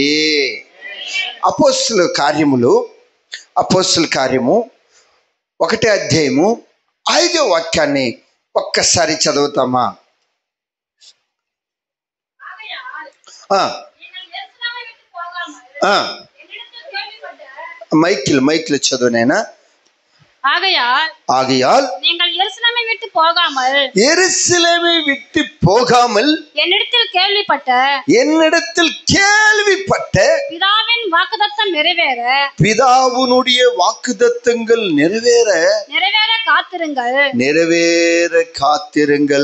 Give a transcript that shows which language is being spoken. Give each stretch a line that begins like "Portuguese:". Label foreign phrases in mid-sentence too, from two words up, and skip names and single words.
Telugu: అపోస్తుల కార్యము 1వ అధ్యాయము 5వ వాక్యాన్ని ఒక్కసారి చదువుతామా? మైకిల్ చదువునైనా.
Tamil: ஆகையால் நீங்கள் எருசலேமை விட்டு போகாமல் என்னிடத்தில் கேள்விப்பட்ட பிதாவினுடைய வாக்குத்தத்தங்கள் நிறைவேற காத்திருங்கள்.